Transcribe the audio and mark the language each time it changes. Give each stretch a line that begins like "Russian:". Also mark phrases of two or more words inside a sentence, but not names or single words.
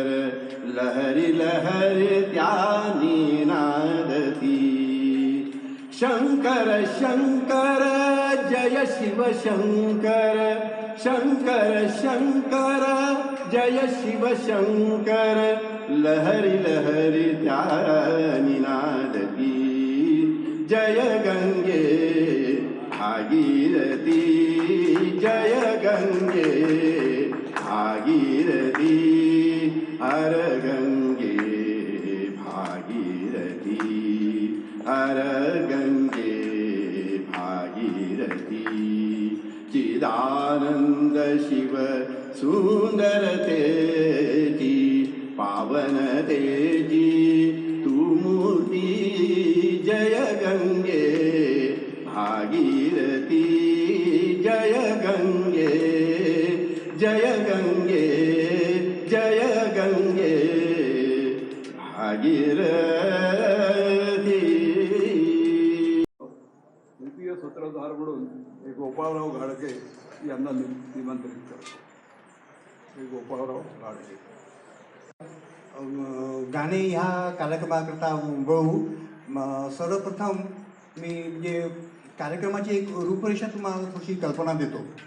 Marathi: लहरी लहरी त्यानी नादती. शंकर शंकर जय शिव शंकर, शंकर शंकर जय शिव शंकर. लहरी लहरी त्यानी नादती. जय गंगे भागीरथी जय गंगे भागीरथी हर गंगे भागीरथी हर गंगे भागीरथी चिदानंद शिव सुंदर तेजी पावन तेजी तू मूर्ती जय गंगे भागीरथी जय गंगे जय गंगे जय गंगे भागीरथी. द्वितीय सूत्रधार म्हणून हे गोपाळराव घाडगे यांना निमंत्रित करतो. हे गोपाळराव घाडगे. गाणे ह्या कार्यक्रमाकरता वळू. सर्वप्रथम मी म्हणजे कार्यक्रमाची एक रूपरेषा तुम्हाला थोडीशी कल्पना देतो.